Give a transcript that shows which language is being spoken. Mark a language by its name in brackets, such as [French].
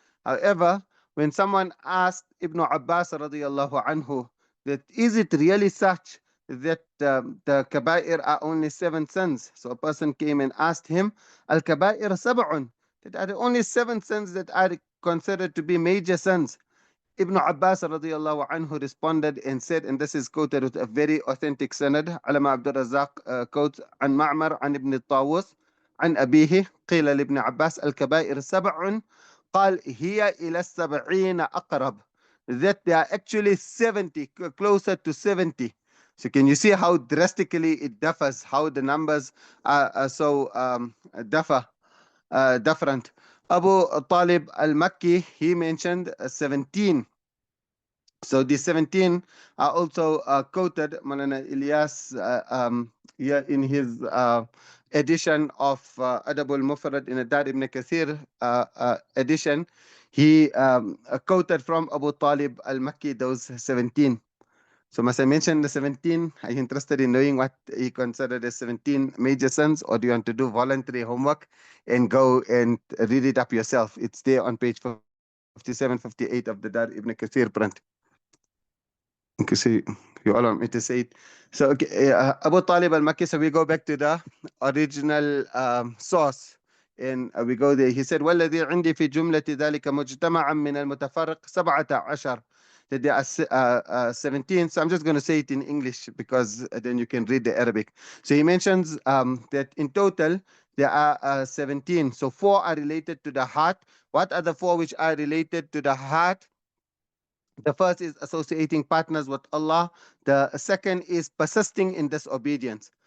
[English] However, when someone asked Ibn Abbas radiyallahu anhu that is it really such that the kaba'ir are only 7 sins? So a person came and asked him, [Arabic] "Al-kaba'ir sab'un," [English] that are the only 7 sins that are considered to be major sins. Ibn Abbas radiyallahu anhu responded and said, and this is quoted with a very authentic sanad. [Arabic] Alama Abdul Razzaq quotes عن معمر عن ابن الطاووس عن أبيه قيل لابن عباس الكبائر 7 قال هي إلى 70 أقرب, [English] that they are actually 70, closer to 70. So can you see how drastically it differs, how the numbers are so different? Abu Talib al-Makki, he mentioned 17. So the 17 are also quoted, Manana Ilyas, here in his edition of Adab al-Mufrad in Adad ibn Kathir edition. He quoted from Abu Talib al-Makki those 17. So must I mention the 17? Are you interested in knowing what he considered as 17 major sins, or do you want to do voluntary homework and go and read it up yourself? It's there on page 57, 58 of the Dar ibn Kathir print. Okay, so you all want me to say it. So okay, Abu Talib al-Makki, so we go back to the original source. And we go there. He said, [Arabic] وَالَّذِي عِنْدِي فِي جُمْلَةِ ذَلِكَ مُجْتَمَعًا مِنَ الْمُتَفَرِّقِ 17. [English] That there are 17. So I'm just going to say it in English because then you can read the Arabic. So he mentions that in total there are 17. So 4 are related to the heart. What are the 4 which are related to the heart? The first is associating partners with Allah. The second is persisting in disobedience.